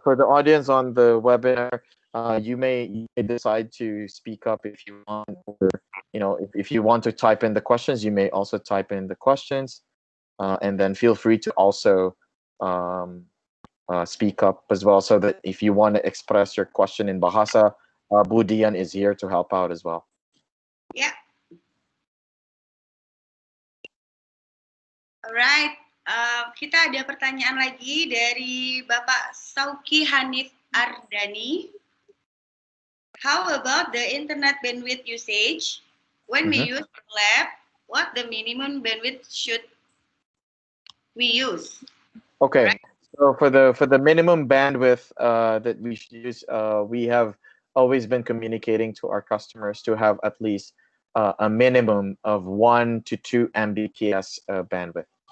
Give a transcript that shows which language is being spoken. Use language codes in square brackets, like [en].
[en] for the audience on the webinar, you may decide to speak up if you want, or if you want to type in the questions, you may also type in the questions, and then feel free to also speak up as well, so that if you want to express your question in Bahasa, Budian is here to help out as well. [id] Ya. Alright, kita ada pertanyaan lagi dari Bapak Sauki Hanif Ardani. [en] How about the internet bandwidth usage? When we use the lab, what the minimum bandwidth should we use? Okay, right? So for the minimum bandwidth that we should use, we have always been communicating to our customers to have at least a minimum of 1 to 2 Mbps bandwidth.